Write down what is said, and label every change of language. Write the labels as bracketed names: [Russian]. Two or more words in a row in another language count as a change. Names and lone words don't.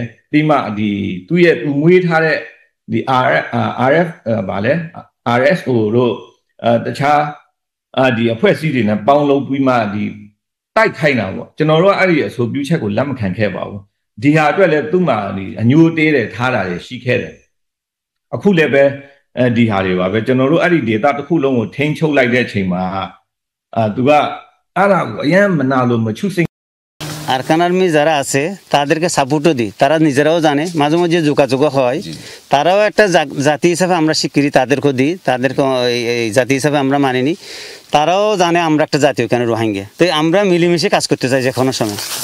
[Burmese] ပြီးမှဒီသူ့ရဲ့သူမွေးထားတဲ့ဒီ RF ဗာလဲ RSO တို့တခြားဒီအဖွဲ့အစည်းတွေနဲ့ပေါင်းလုပ်ပြီးမှဒီတိုက်ခိုင်းတာပေါ့ကျွန်တော်တို့အဲ့ဒီအဆိုပြုချက်ကိုလက်မခံခဲ့ပါဘူးဒီဟာအတွက်လည်းသူ့မှာဒီအညိုတေးတယ်ထားတာတွေရှိခဲ့တယ်အခုလည်းပဲဒီဟာတွေပါပဲကျွန်တော်တို့အဲ့ဒီ data တစ်ခုလုံးကိုထိန်းချုပ်လိုက်တဲ့အချိန်မှာသူကအဲ့ဒါကိုအရင်မနာလို့မချွစိ [Bangla] আরকান আর্মি যারা আছে তাদেরকে সাপোর্টও দিই তারা নিজেরাও জানে মাঝে মাঝে যোগাযোগ হয় তারাও একটা জাতি হিসাবে আমরা স্বীকৃতি তাদেরকেও দিই তাদেরকে এই জাতি হিসাবে আমরা মানিনি তারাও জানে আমরা একটা জাতীয় কেন রোহিঙ্গা তো আমরা মিলেমিশে কাজ করতে চাই যে কোনো সময়